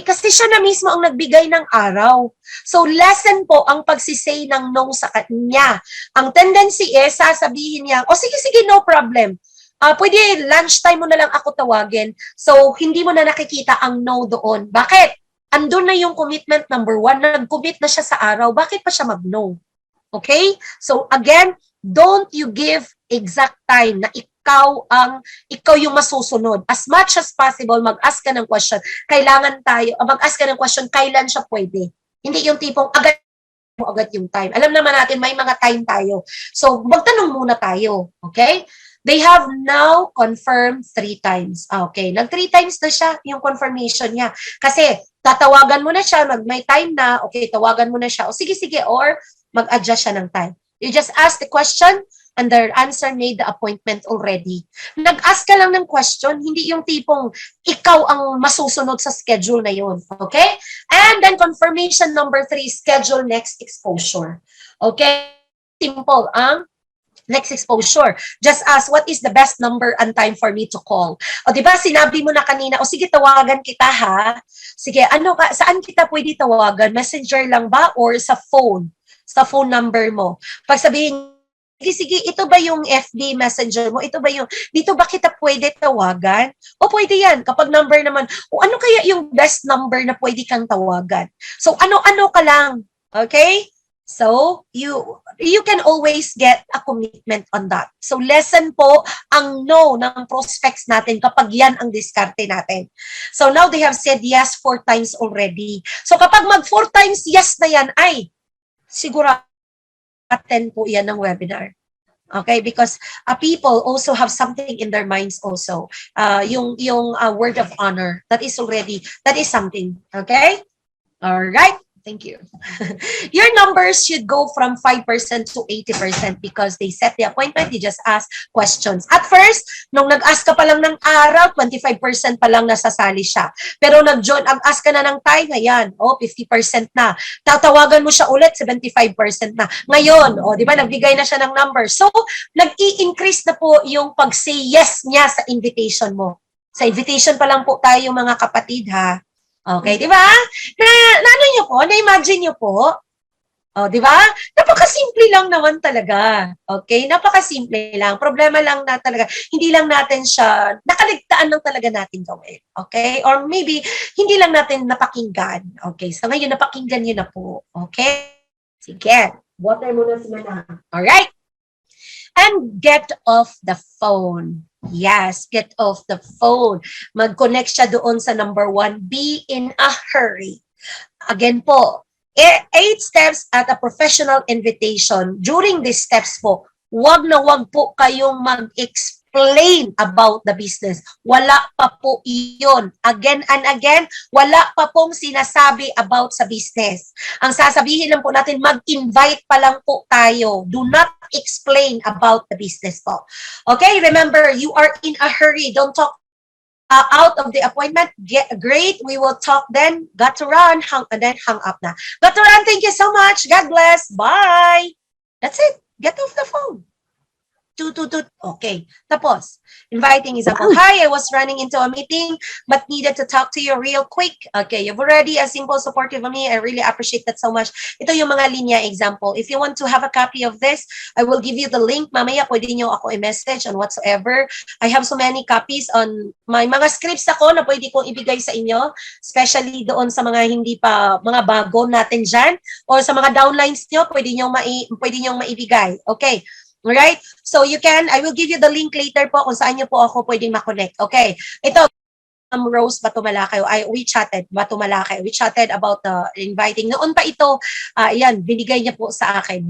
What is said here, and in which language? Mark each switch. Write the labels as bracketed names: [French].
[Filipino] Kasi siya na mismo ang nagbigay ng araw. So, lesson po ang pagsisay ng no sa kanya. Ang tendency is, sasabihin niya, sige, no problem. Pwede lunchtime mo na lang ako tawagin. So, hindi mo na nakikita ang no doon. Bakit? Andun na yung commitment number 1, nag-commit na siya sa araw, bakit pa siya mag-no? [English] Okay? So again, don't you give exact time na [Filipino] ikaw yung masusunod. [English] As much as possible, mag-ask ka ng question. [Filipino] Mag-ask ka ng question, kailan siya pwede. Hindi yung tipong agad yung time. Alam naman natin, may mga time tayo. So magtanong muna tayo. Okay? [English] They have now confirmed 3 times. [Filipino] Okay, nag-3 times na siya yung confirmation niya. Kasi tatawagan mo na siya, may time na, okay, tawagan mo na siya. O sige, or mag-adjust siya ng time. [English] You just ask the question and their answer made the appointment already. [Filipino] Nag-ask ka lang ng question, hindi yung tipong ikaw ang masusunod sa schedule na yun. [English] Okay? And then confirmation number 3, schedule next exposure. Okay? [Filipino] Simple ang next exposure. [English] Just ask, what is the best number and time for me to call? [Filipino] O diba, sinabi mo na kanina, o sige, tawagan kita ha. Sige, saan kita pwede tawagan? Messenger lang ba or sa phone? Sa phone number mo. Pag sabihin, sige, ito ba yung FB messenger mo? Ito ba yung, dito ba kita pwede tawagan? O pwede yan. Kapag number naman, o ano kaya yung best number na pwede kang tawagan? So, ano-ano ka lang. Okay? [English] So, you can always get a commitment on that. [Filipino] So, lesson po ang no ng prospects natin kapag yan ang diskarte natin. So, [English] now they have said yes 4 times already. [Filipino] So, kapag mag 4 times yes na yan, ay, siguro attend po yan ng webinar. Okay? [English] Because people also have something in their minds also. Yung word of honor, that is something. Okay? All right? Thank you. Your numbers should go from 5% to 80% because they set the appointment, they just ask questions. [Filipino] At first, nung nag-ask ka pa lang ng araw, 25% pa lang nasasali siya. Pero nag-ask ka na ng time, ayan, 50% na. Tatawagan mo siya ulit, 75% na. Ngayon, di ba, nagbigay na siya ng number. So, nag-i-increase na po yung pag-say yes niya sa invitation mo. Sa invitation pa lang po tayo mga kapatid, ha? Okay, di ba? Na-imagine niyo po? O, di ba? Napakasimple lang naman talaga. Okay? Napakasimple lang. Problema lang na talaga, hindi lang natin siya, nakaligtaan lang talaga natin gawin. Okay? Or maybe, hindi lang natin napakinggan. Okay? So ngayon, napakinggan niyo na po. Okay? Sige. Water muna si Manang. Alright? [English] And get off the phone. Yes, get off the phone. [Filipino] Mag-connect siya doon sa number 1. [English] Be in a hurry. Again po, 8 steps at a professional invitation. [Filipino] During these steps po, wag na wag po kayong mag-explain about the business. Wala pa po iyon. Again and again, wala pa pong sinasabi about sa business. Ang sasabihin lang po natin, mag-invite pa lang po tayo. [English] Do not explain about the business po. Okay, remember, you are in a hurry. Don't talk out of the appointment. Great, we will talk then. Got to run, and then hang up na. Got to run, thank you so much. God bless. Bye. That's it. Get off the phone. [Filipino] Okay. Tapos, inviting example. [English] Hi, I was running into a meeting but needed to talk to you real quick. Okay, you've already a simple supportive of me. I really appreciate that so much. [Filipino] Ito yung mga linya example. [English] If you want to have a copy of this, I will give you the link. [Filipino] Mamaya, pwede nyo ako i-message on whatsoever. [English] I have so many copies on my [Filipino] mga scripts ako na pwede kong ibigay sa inyo, especially doon sa mga hindi pa, mga bago natin dyan, or sa mga downlines nyo, pwede nyong maibigay. [English] Okay. Alright? So you can, I will give you the link later po [Filipino] kung saan nyo po ako pwedeng makonect. [English] Okay. Ito, Rose Batumalakay, we chatted about the inviting. [Filipino] Noon pa ito, yan, binigay niya po sa akin.